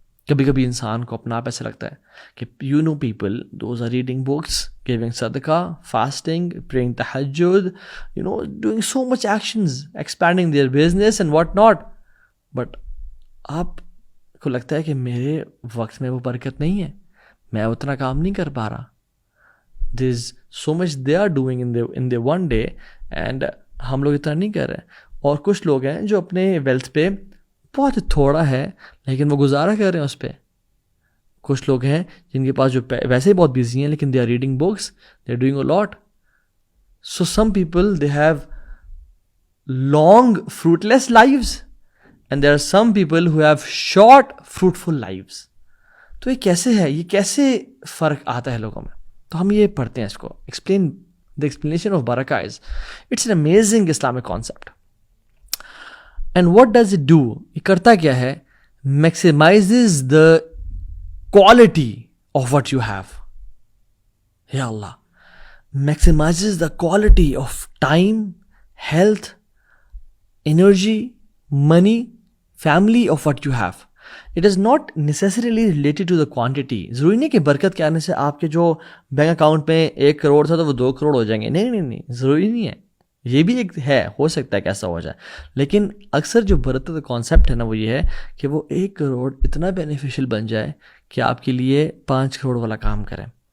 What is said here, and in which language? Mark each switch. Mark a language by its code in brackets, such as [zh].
[ur] کبھی کبھی انسان کو اپنا آپ ایسا لگتا ہے کہ [en] people those are reading books, giving sadaqah, fasting, praying tahajjud, doing so much actions, expanding their business and what not, but [ur] آپ کو لگتا ہے کہ میرے وقت میں وہ برکت نہیں ہے, میں اتنا کام نہیں کر پا رہا. [en] there is so much they are doing in the one day, and [ur] ہم لوگ اتنا نہیں کر رہے. اور کچھ لوگ ہیں جو اپنے ویلتھ پہ بہت تھوڑا ہے لیکن وہ گزارا کر رہے ہیں اس پہ. کچھ لوگ ہیں جن کے پاس جو ویسے ہی بہت بیزی ہیں لیکن [en] They are reading books, they are doing a lot. So some people they have long fruitless lives and there are some people who have short fruitful lives. [ur] تو یہ کیسے ہے, یہ کیسے فرق آتا ہے لوگوں میں؟ تو ہم یہ پڑھتے ہیں اس کو. [en] The explanation of barakah is, it's an amazing Islamic concept. And what does it do? [ur] یہ کرتا کیا ہے؟ [en] Maximizes the quality of what you have. Ya Allah. Maximizes the quality of time, health, energy, money, family of what you have. It is not necessarily related to the quantity. [ur] ضروری نہیں کہ برکت کے آنے سے آپ کے جو بینک اکاؤنٹ میں 1 کروڑ تھا تو وہ 2 کروڑ ہو جائیں گے. نہیں, ضروری نہیں ہے. یہ بھی ایک ہے, ہو سکتا ہے کہ ایسا ہو جائے, لیکن اکثر جو برکت کا کانسیپٹ ہے نا وہ یہ ہے کہ وہ 1 کروڑ اتنا بینیفیشل بن جائے کہ آپ کے لیے 5 کروڑ والا کام کریں.